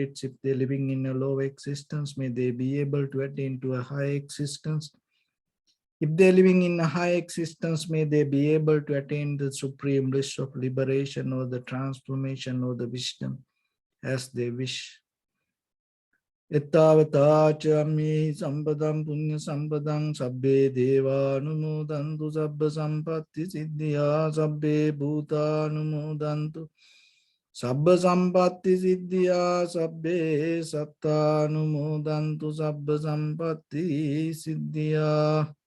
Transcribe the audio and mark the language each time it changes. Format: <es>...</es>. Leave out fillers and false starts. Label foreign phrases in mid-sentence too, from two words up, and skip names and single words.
<en>If they're living in a low existence, may they be able to attain to a high existence. If they're living in a high existence, may they be able to attain the supreme bliss of liberation or the transformation or the wisdom as they wish.</en> <pi>Ettavata chammi sampadam punya sampadam sabbe deva numodantu sabba sampatti siddhya sabbe bhuta numodantu sabba sampatti siddhya sabbe satta numodantu sabba sampatti siddhya.</pi>